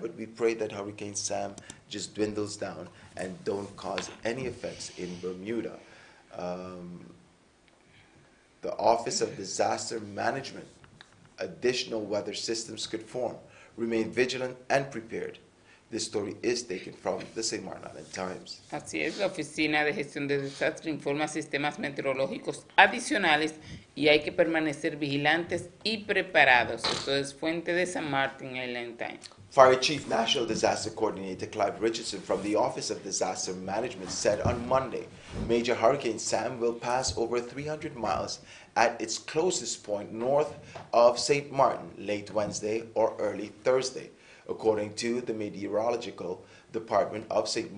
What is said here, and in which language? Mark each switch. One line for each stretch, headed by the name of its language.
English: But we pray that Hurricane Sam just dwindles down and don't cause any effects in Bermuda. The Office of Disaster Management, additional weather systems could form. Remain vigilant and prepared. This story is taken from the St. Martin Island Times.
Spanish: Así es, la Oficina de Gestión de Desastres informa sistemas meteorológicos adicionales y hay que permanecer vigilantes y preparados. Esto es fuente de San Martin Island Times.
English: Fire Chief National Disaster Coordinator Clive Richardson from the Office of Disaster Management said on Monday, Major Hurricane Sam will pass over 300 miles at its closest point north of St. Martin late Wednesday or early Thursday, according to the Meteorological Department of St.